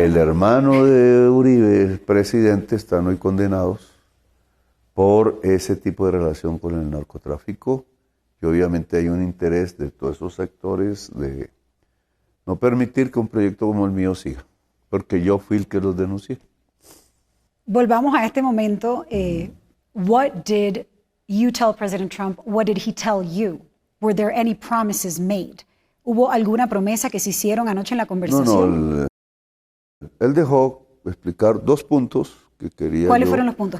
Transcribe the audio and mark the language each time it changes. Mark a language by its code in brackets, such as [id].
[es] El hermano de Uribe, el presidente, están hoy condenados por ese tipo de relación con el narcotráfico, y obviamente hay un interés de todos esos sectores de no permitir que un proyecto como el mío siga, porque yo fui el que los denuncié. Volvamos a este momento. [en] What did you tell President Trump? What did he tell you? Were there any promises made? [es] ¿Hubo alguna promesa que se hicieron anoche en la conversación? No, él dejó explicar dos puntos que quería. ¿Cuáles fueron los puntos?